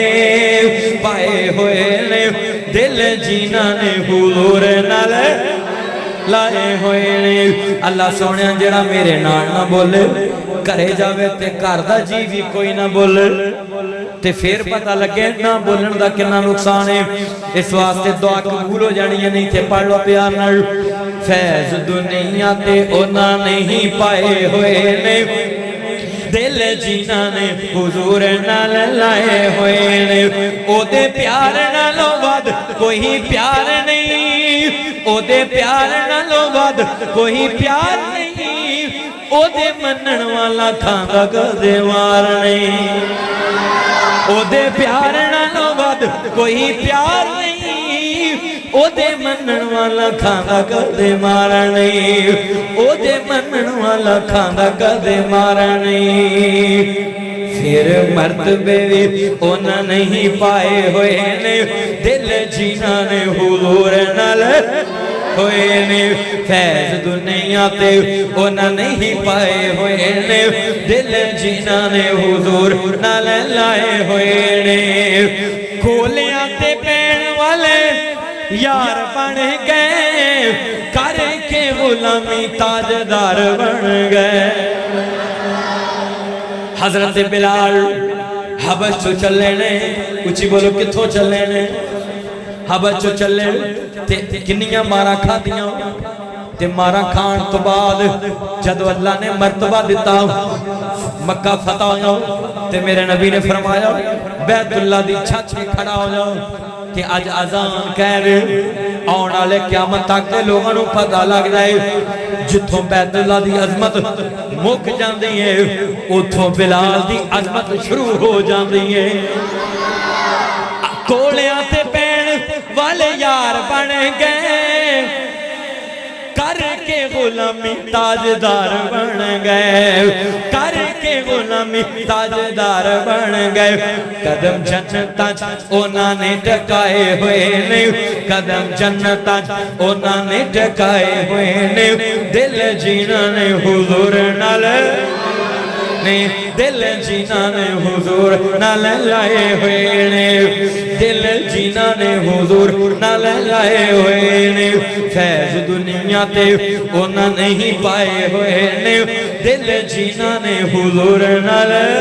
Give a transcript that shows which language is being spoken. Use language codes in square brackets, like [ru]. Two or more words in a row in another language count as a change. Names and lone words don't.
[pa] نے دل جینا نے حضور نال لائے ہوئے نے اللہ سونے جڑا میرے نال نہ بولے کرے جاوے تے کردہ جی بھی کوئی نہ بولے تے پھر پتہ لگے نہ بولن دا کنا نقصان ہے اس واسطے دعا قبول ہو جانی ہے نہیں تے پڑھ لو پیار نال فیض دنیا تے اونا نہیں پائے ہوئے نے دل جینا نے حضور نال لائے ہوئے نے او دے پیار نالوں ود کوئی پیار نہیں او دے پیار نالوں ود کوئی پیار نہیں او دے منن والا کھاندا کدے مار نہیں او دے پیار نالوں ود کوئی پیار نہیں او دے منن والا کھاندا کدے مار نہیں او دے منن والا کھاندا کدے مار نہیں پھر مرتبے بھی اونا نہیں پائے ہوئے نے دل جینا نے حضور نال ہوئے نے فیض دنیا تے اونا نہیں پائے ہوئے نے دل جینا نے حضور نال لائے ہوئے نے کھولیاں تے پین والے یار بن گئے کر کے غلامی تاجدار بن گئے حضرت بلال حبش تو چلے نے کچھ بولو کتھوں چلے نے حبش تو چلے تے کنیاں مارا کھا دیاں تے مارا کھان تو بعد جدو اللہ نے مرتبہ دیتا مکہ فتح ہو جاؤ تے میرے نبی نے فرمایا بیت اللہ دی چھت پہ کھڑا ہو جاؤ کہ آج اذان کہہ رہے آن آلے قیامت تک دے لوگوں نو پتہ لگ جائے جتھوں بیت اللہ دی عظمت مک جاندی ہے اتھوں بلال دی عظمت شروع ہو جاندی ہے کولیاں تے پین والے یار بن گئے کر کے غلامی تاجدار بن گئے کر کے غلامی تاجدار بن گئے قدم جنتاں اونا نے ٹکائے ہوئے نے قدم جنتاں اونا نے ٹکائے ہوئے نے دل جینا نے حضور نال نے دل جینا نے حضور نال لائے ہوئے نے دل جینا نے حضور نال لائے ہوئے نے فیض دنیا تے اونا نہیں پائے ہوئے نے دل جینا نے حضور نال